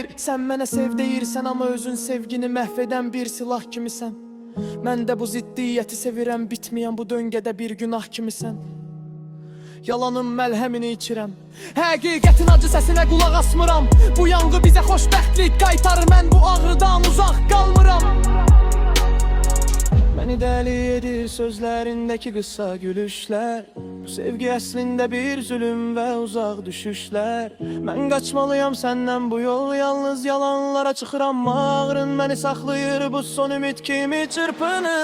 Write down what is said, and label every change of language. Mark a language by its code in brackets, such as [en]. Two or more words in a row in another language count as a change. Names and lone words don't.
[az] Sən mənə sev deyirsən, amma özün sevgini məhv edən bir silah kimisən. Mən də bu ziddiyyəti sevirəm, bitməyən bu döngədə bir günah kimisən. Yalanın məlhəmini içirəm, həqiqətin acı səsinə qulaq asmıram. Bu yanğı bizə xoşbəxtlik qaytarır, mən bu ağrıdan uzaq qalmıram. [tr] Beni deli edir sözlerindeki kısa gülüşler. [az] Bu sevgi əslində bir zulüm ve uzak düşüşler. [tr] Ben kaçmalıyam senden, bu yol yalnız yalanlara çıkır. [az] Ama ağrın beni saklayır, bu son ümit kimi çırpınır.